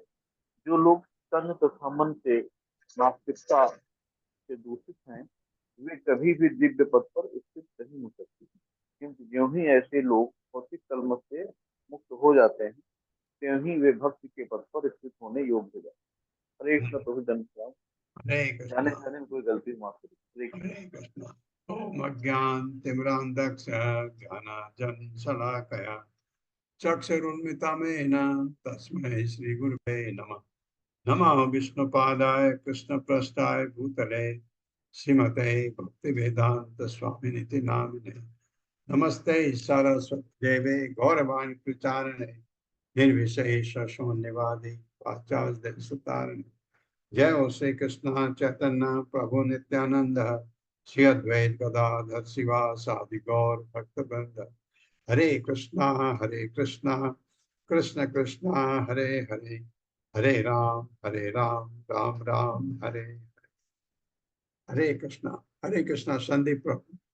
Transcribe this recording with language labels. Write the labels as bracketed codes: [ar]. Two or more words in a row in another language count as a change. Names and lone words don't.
[hi] जो लोग तन तथा मन से नास्तिकता से दूषित हैं, वे कभी भी दिव्य पद पर स्थित नहीं हो सकते, क्योंकि ज्यों ही ऐसे लोग भौतिक कलमश से मुक्त हो जाते हैं, त्यों ही वे भक्ति के पद पर स्थित होने योग्य हो जाते हैं। हरे कृष्ण प्रभु धन्यवाद। जाने जाने में कोई गलती माफ करिए। हरे कृष्ण। [sa] ओम अज्ञान तिमिरांधस्य ज्ञानांजन शलाकया चक्षुरुन्मिलितं तस्मै श्री गुरुवे नमः। नमः विष्णुपादाय कृष्णप्रेष्ठाय भूतले श्रीमते भक्तिवेदांत स्वामिनिति नामिने। नमस्ते सरस्वती देवे गौरवाणी प्रचारिणे निर्विशेष शून्यवादी पाश्चात्य सुतारिणे। जय हो श्री कृष्ण चैतन्य प्रभु नित्यानंद श्री अद्वैत गदाधर शिवासादि गौर भक्तवृंद। हरे कृष्णा कृष्ण कृष्णा हरे हरे, हरे राम राम राम हरे हरे। [hi] हरे कृष्णा संदीप प्रभु।